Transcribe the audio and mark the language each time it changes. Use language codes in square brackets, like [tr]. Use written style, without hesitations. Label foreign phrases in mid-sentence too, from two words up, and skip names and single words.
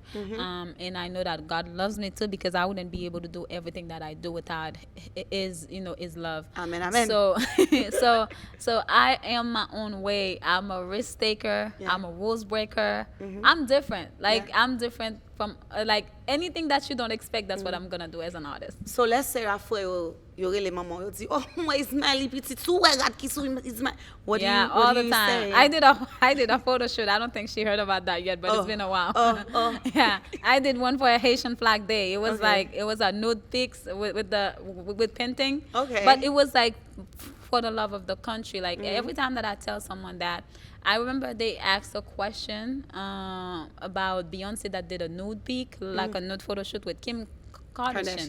[en] And I know that God loves me too, because I wouldn't be able to do everything that I do without his love. Amen, amen. So, so I am my own way. I'm a risk taker. Yeah. I'm a rules breaker. I'm different. Like, Yeah. I'm different from like anything that you don't expect. That's what I'm gonna do as an artist. So let's say [ht] afre yo rele maman yo di, oh, moi Ismalee petit sou regarde ki sou Ismalee. [en] What All do the you time. say? I did a photo shoot. I don't think she heard about that yet, but Oh. it's been a while. Oh. Yeah, I did one for a Haitian Flag Day. It was Okay. it was a nude pics with painting. Okay. But it was like for the love of the country. Like every time that I tell someone that, I remember they asked a question about Beyonce that did a nude pic, like a nude photo shoot with Kim Kardashian.